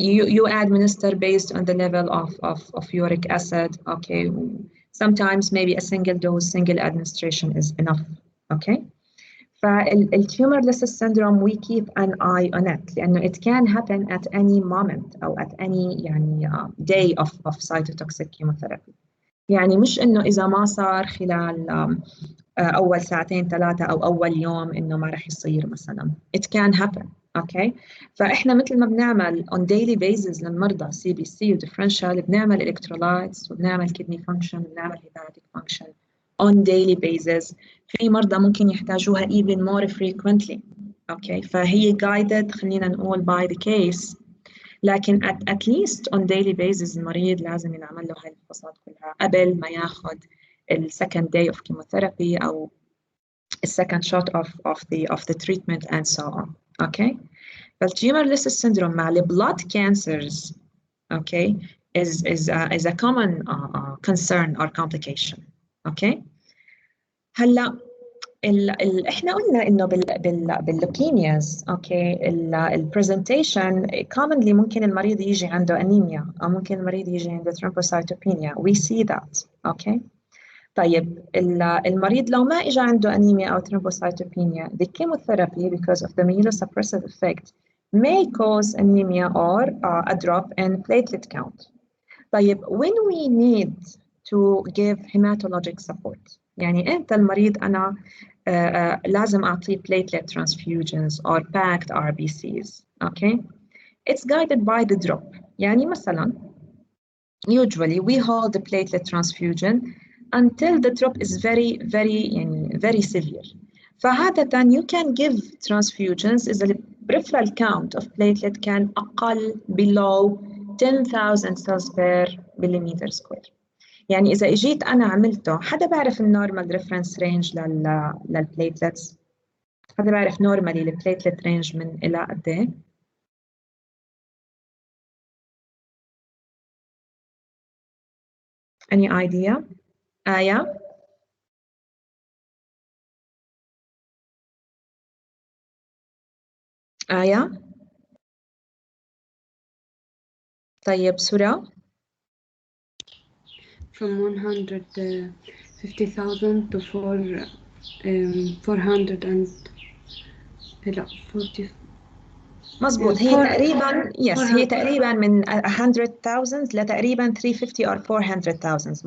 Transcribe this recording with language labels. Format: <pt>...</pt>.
<en>you administer based on the level of uric acid okay sometimes maybe a single administration is enough okay فالtumor lysis syndrome we keep an eye on it لأنه it can happen at any moment أو at any يعني day of cytotoxic chemotherapy</en> <ar>يعني مش إنه إذا ما صار خلال أول ساعتين ثلاثة أو أول يوم إنه ما رح يصير مثلا.</ar> <en>It can happen. Okay.</en> <ar>فإحنا مثل ما بنعمل</ar> <en>on daily basis للمرضى CBC و differential، بنعمل electrolytes وبنعمل kidney function وبنعمل hepatic function on daily basis.</en> <ar>في مرضى ممكن يحتاجوها even more frequently. أوكي.</ar> <en>فهي guided</en> <ar>خلينا نقول</ar> <en>by the case، لكن at least on daily basis</en> <ar>المريض لازم ينعمل له هاي الفحوصات كلها قبل ما ياخذ</ar> <en>ال second day of chemotherapy أو ال second shot of the treatment and so on. Okay. Tumor Lysis syndrome مع ال blood cancers, okay, is a common concern or complication. Okay.</en> <ar>هلا احنا قلنا انه باللوكيمياز اوكي البرزنتيشن commonly ممكن المريض يجي عنده انيميا او ممكن المريض يجي عنده thrombocytopenia.</ar> <en>We see that. Okay.</en> <ar>طيب المريض لو ما اجى عنده انيميا او</ar> <en>thrombocytopenia, the chemotherapy because of the myelosuppressive effect may cause anemia or a drop in platelet count. طيب when we need to give hematologic support،</en> <ar>يعني امتى المريض انا لازم اعطيه</ar> <en>platelet transfusions or packed RBCs. Okay. It's guided by the drop.</en> <ar>يعني مثلا</ar> <en>usually we hold the platelet transfusion until the drop is very severe. فعادة you can give transfusions إذا the peripheral count of platelet</en> <ar>كان أقل</ar> <en>below 10,000 cells per millimeter square.</en> <ar>يعني إذا إجيت أنا عملته، حدا بعرف النورمال ريفرنس رينج للبليتلتس؟ حدا بعرف نورمالي البليتلت رينج من إلى قد إيه؟</ar> <en>Any idea؟</en> <ar>آية؟ آية؟ طيب سورة؟</ar> <en>From 150,000 to 400 and لا 40.</en> <ar>مزبوط. هي تقريبا هي تقريبا من 100,000 لتقريبا 350 or 400,000.</ar>